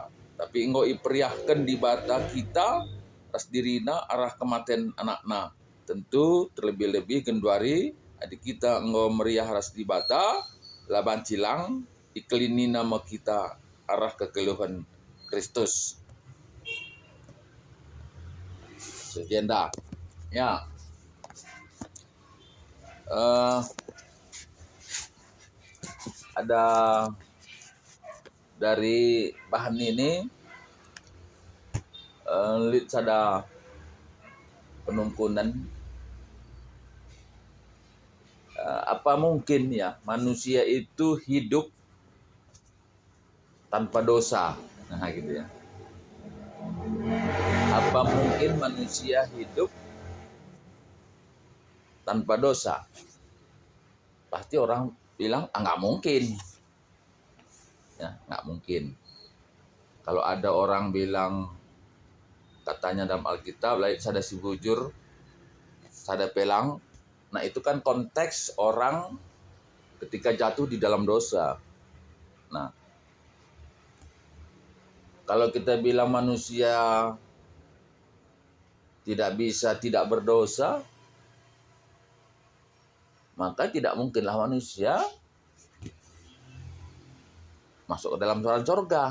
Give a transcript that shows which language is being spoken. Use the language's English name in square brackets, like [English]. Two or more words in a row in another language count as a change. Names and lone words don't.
[Batak Karo] Tapi enggo iperiahkan di bata kita ras dirina arah kematian anakna. Tentu terlebih-lebih genduari adik kita enggo meriah ras di bata laban cilang iklini nama kita arah kekeluhan Kristus. Sejenda. [Indonesian] Ya. Ada dari bahan ini [Batak Karo] lit sada penungkunan [Indonesian] apa mungkin ya manusia itu hidup tanpa dosa. Nah gitu ya. Apa mungkin manusia hidup tanpa dosa? Pasti orang bilang nggak mungkin. Ya, nggak mungkin. Kalau ada orang bilang katanya dalam Alkitab, [Batak Karo] lain sada si bujur, sada pelang. [Indonesian] Nah itu kan konteks orang ketika jatuh di dalam dosa. Nah, kalau kita bilang manusia tidak bisa tidak berdosa, maka tidak mungkinlah manusia masuk ke dalam surga.